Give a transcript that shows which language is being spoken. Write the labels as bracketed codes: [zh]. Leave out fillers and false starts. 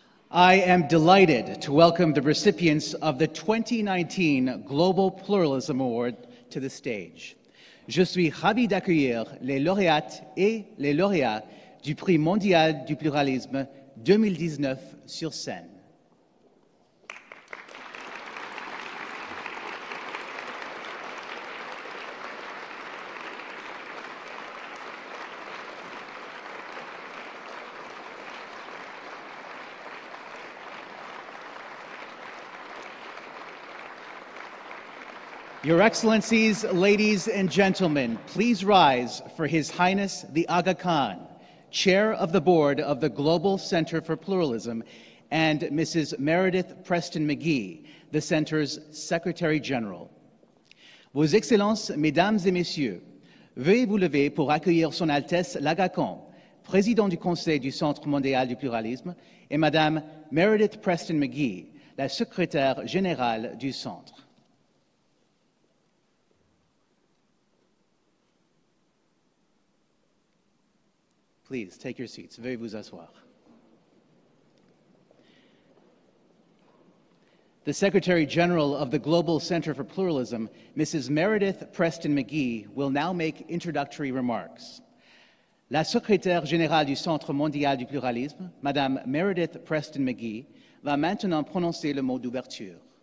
[en] I am delighted to welcome the recipients of the 2019 Global Pluralism Award to the stage. [fr] Je suis ravi d'accueillir les lauréates et les lauréats du Prix mondial du pluralisme 2019 sur scène. [en] Your Excellencies, ladies and gentlemen, please rise for His Highness the Aga Khan, Chair of the Board of the Global Center for Pluralism, and Mrs. Meredith Preston McGee, the Center's Secretary General. [fr] Vos Excellences, Mesdames et Messieurs, veuillez vous lever pour accueillir Son Altesse l'Aga Khan, Président du Conseil du Centre mondial du pluralisme, et Madame Meredith Preston McGee, la Secrétaire Générale du Centre. [en] Please take your seats. [fr] Veuillez vous asseoir. [en] The Secretary General of the Global Center for Pluralism, Mrs. Meredith Preston McGee, will now make introductory remarks. [fr] La Secrétaire Générale du Centre mondial du pluralisme, Madame Meredith Preston McGee, va maintenant prononcer le mot d'ouverture.